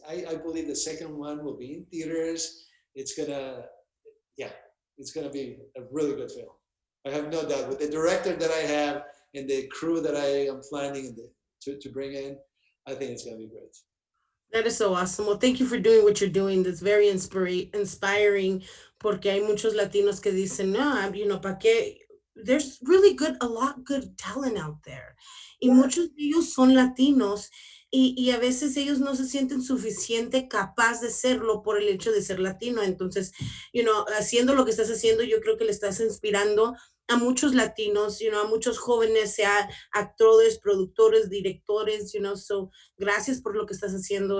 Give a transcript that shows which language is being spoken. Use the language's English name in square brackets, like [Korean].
[English] I believe the second one will be in theaters. Yeah, it's gonna be a really good film. I have no doubt. With the director that I have and the crew that I am planning to bring in, I think it's gonna be great. That is so awesome. Well, thank you for doing what you're doing. That's very inspiring [Spanish] porque hay muchos latinos que dicen, no, ¿para qué? [English] There's really a lot good talent out there. [Spanish] Y [English] Yeah. [Spanish] muchos de ellos son latinos y a veces ellos no se sienten suficiente capaz de serlo por el hecho de ser latino. Entonces, haciendo lo que estás haciendo, yo creo que le estás inspirando a muchos latinos, a muchos jóvenes, sea actores, productores, directores, so gracias por lo que estás haciendo.